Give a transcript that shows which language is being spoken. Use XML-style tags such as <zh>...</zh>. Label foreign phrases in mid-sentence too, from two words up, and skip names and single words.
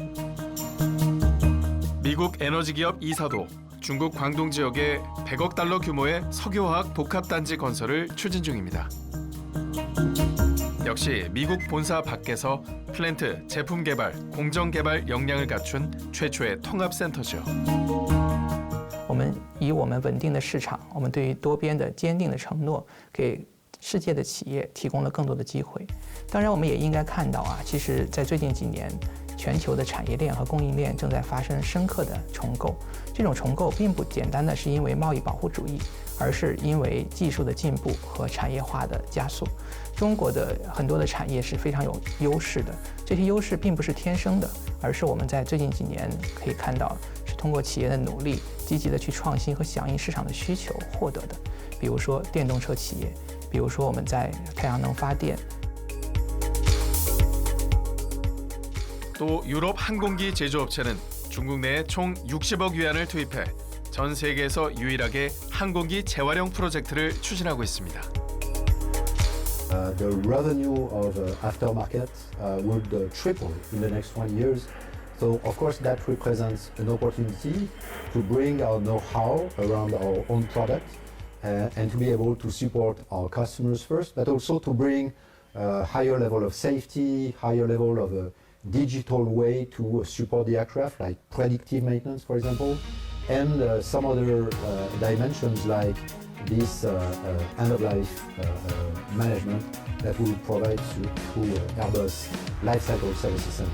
<ko>미국 에너지 기업 이사도 중국 광동 지역에 100억 달러 규모의 석유화학 복합단지 건설을 추진 중입니다. 역시 미국 본사 밖에서 플랜트, 제품 개발, 공정 개발 역량을 갖춘 최초의 통합센터죠.</ko> <zh>我们以我们稳定的市场，我们对于多边的坚定的承诺，给世界的企业提供了更多的机会。当然，我们也应该看到啊，其实，在最近几年，全球的产业链和供应链正在发生深刻的重构。这种重构并不简单的是因为贸易保护主义，而是因为技术的进步和产业化的加速。中国的很多的产业是非常有优势的，这些优势并不是天生的，而是我们在最近几年可以看到，是通过企业的努力，积极的去创新和响应市场的需求获得的。比如说电动车企业，比如说我们在太阳能发电。</zh> <ko>또 유럽 항공기 제조업체는 중국 내에 총 60억 위안을 투입해 전 세계에서 유일하게 항공기 재활용 프로젝트를 추진하고 있습니다.</ko> <en>The revenue of aftermarket would triple in the next 20 years. So of course that represents an opportunity to bring our know-how around our own product and to be able to support our customers first, but also to bring a higher level of safety, higher level of digital way to support the aircraft, like predictive maintenance, for example, and some other dimensions like this end-of-life management that we will provide through Airbus Lifecycle Services Center.</en>